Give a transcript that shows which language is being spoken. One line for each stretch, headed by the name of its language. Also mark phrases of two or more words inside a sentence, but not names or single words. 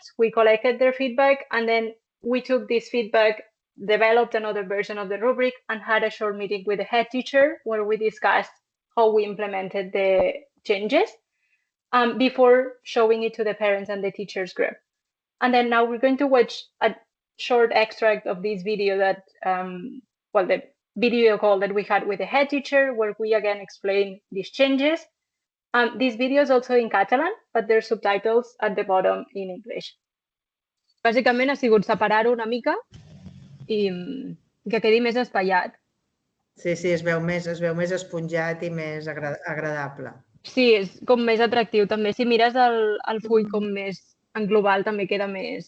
English: We collected their feedback, and then we took this feedback, developed another version of the rubric, and had a short meeting with the head teacher where we discussed how we implemented the changes before showing it to the parents and the teachers group. And then now we're going to watch a short extract of this video that, the video call that we had with the head teacher, where we again explain these changes. This video is also in Catalan, but there's subtitles at the bottom in English.
Catalan: Bàsicament ha sigut separar-ho una mica i que quedi més espaiat. Sí, es veu més esponjat i més agradable. Sí, és com més atractiu també. Si mires el full com més en global també queda més...